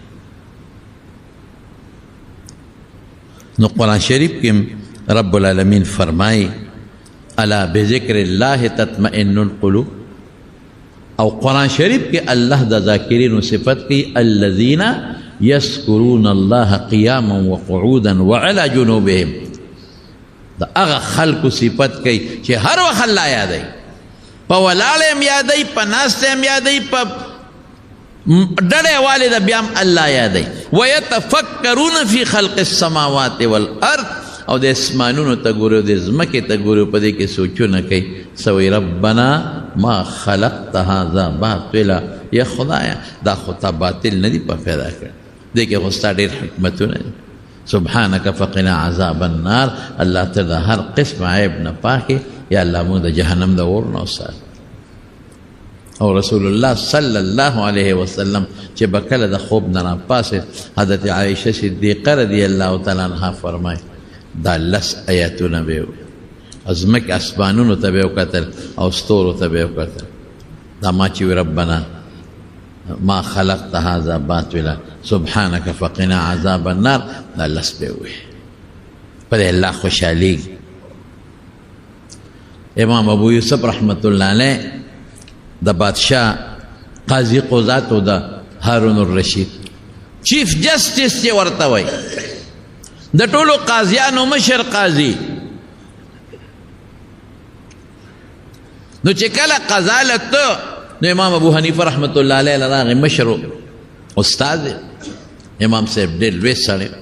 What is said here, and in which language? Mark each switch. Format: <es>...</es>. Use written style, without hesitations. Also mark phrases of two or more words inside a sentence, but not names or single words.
<ps>نو قرآن شریف کې رب العالمین فرمایي</ps> <ar>الا بذکر الله تطمئن القلوب</ar> <ps>او قرآن شریف کې الله د ذاکرینو صفت کوي</ps> <ar>الذین یذکرون الله قیاما وقعودا وعلى جنوبهم</ar> <ps>دا هغه خلکو صفت کوي چې هر وخت الله یادوي په ولاړ هم یادوي په ناست هم یادوي په ډډې والې د بیا هم الله یادوي</ps> <ar>ویتفکرون فی خلق السماوات والارض</ar> <ps>او د اسمانونو ته ګوري او د ځمکې ته ګوري په دې کې سوچونه کوي سوی</ps> <ar>ربنا ما خلقت هذا باطلا</ar> <ps>یا خدایا دا خو تا باطل نه دي په پیدا کړ دې کې خو ستا ډېر حکمتونه دي</ps> <ar>سبحانك فقنا عذاب النار</ar> <ps>الله ته د هر قسم عیب نه پاکې یا الله موږ د جهنم د اور نه وساتي او رسول الله</ps> <ar>صلی الله علیه وسلم</ar> <ps>چې به کله د خوب نه راپاسېد حضرت عایشه صدیقه</ps> <ar>رضی الله تعالی عنها</ar> <ps>فرمایي دا لس آیاتونه به وي ځمکې اسمانونو ته به یې وکتل او ستورو ته به یې وکتل دا ما چې وي</ps> <ar>ربنا ما خلقت هذا باطلا سبحانك فقنا عذاب النار</ar> <ps>دا لس به وي په دې الله خوشحالېږي امام ابو یوسف</ps> <ar>رحمت الله علیه</ar> <ps>د بادشاه قاضي قضات او د هارون الرشید</ps> <en>chief justice</en> <ps>یې ورته وایي د ټولو قاضیانو مشر قاضي نو چې کله قضا لته نو امام ابو حنیفه</ps> <ar>رحمت الله علیه</ar> <ps>راغی مشر استاد امام صاحب ډېر لوی سړی</ps>